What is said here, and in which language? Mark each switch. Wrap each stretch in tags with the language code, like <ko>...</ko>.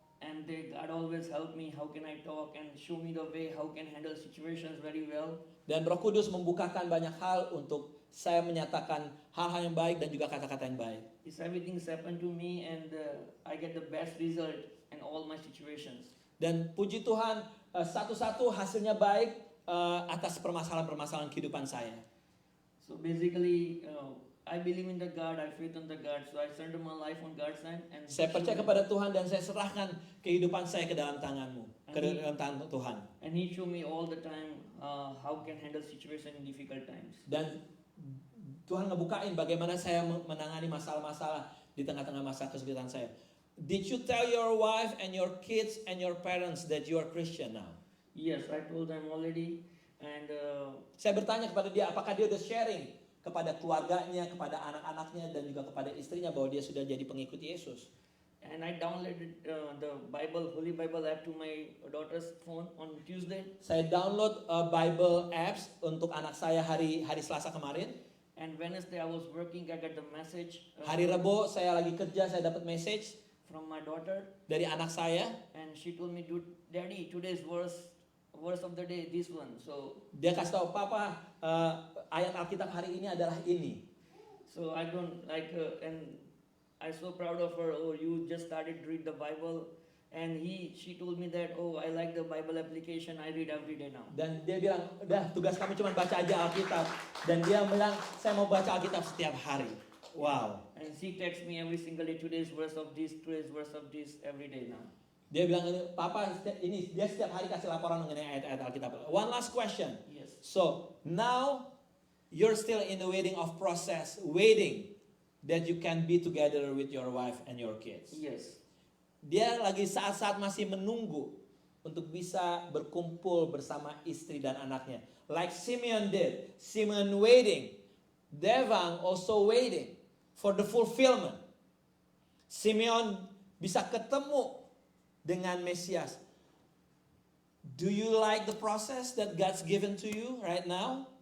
<en>And God always help me. How can I talk and show me the way? How can I handle situations very well?</en> <id>Dan Roh Kudus membukakan banyak hal untuk saya menyatakan hal-hal yang baik dan juga kata-kata yang baik.</id> <en>It's everything's happened to me, and I get the best result in all my situations.</en> <id>Dan puji Tuhan, satu-satu hasilnya baik atas permasalahan-permasalahan kehidupan saya.</id> <en>So basically, I believe in the God, I faith in the God, so I surrender my life on God's hand. And</en> <id>Saya percaya kepada Tuhan dan saya serahkan kehidupan saya ke dalam tanganmu, ke dalam tangan Tuhan.</id> <en>And He show me all the time how can handle situation in difficult times.</en> <id>Dan Tuhan ngebukain bagaimana saya menangani masalah-masalah di tengah-tengah masa kesulitan saya.</id> <en>Did you tell your wife and your kids and your parents that you are Christian now? Yes, I told them already, and</en> <id>Saya bertanya kepada dia, apakah dia udah sharing kepada keluarganya, kepada anak-anaknya, dan juga kepada istrinya bahwa dia sudah jadi pengikut Yesus.</id> <en>and I downloaded the Bible, Holy Bible app to my daughter's phone on Tuesday.</en> <id>Saya download Bible apps untuk anak saya hari Selasa kemarin.</id> <en>And Wednesday I was working, I got the message</en> <id>Hari Rebo saya lagi kerja, saya dapat message</id> <en>from my daughter,</en> <id>dari anak saya.</id> <en>and she told me, Daddy, today's verse of the day, this one. So</en> <id>Dia kasih tahu, Papa, ayat Alkitab hari ini adalah ini.</id> <en>so I don't like and I'm so proud of her. Oh, you just started to read the Bible, and she told me that, oh, I like the Bible application, I read every day now.</en> <id>Dan dia bilang, udah tugas kamu cuma baca aja Alkitab. Dan dia bilang, saya mau baca Alkitab setiap hari. Wow.</id> <en>And she texts me every single day, today's verse of this, every day now.</en> <id>Dia bilang, Papa, ini dia setiap hari kasih laporan mengenai ayat-ayat Alkitab.</id> <en>One last question. Yes. So now you're still in the waiting of process, waiting that you can be together with your wife and your kids. Yes.</en> <id>Dia lagi saat-saat masih menunggu untuk bisa berkumpul bersama istri dan anaknya.</id> <en>Like Simeon did. Simeon waiting. Devang also waiting for the fulfillment.</en> <id>Simeon bisa ketemu dengan Mesias.</id> <en>Do you like the process that God's given to you right now?</en>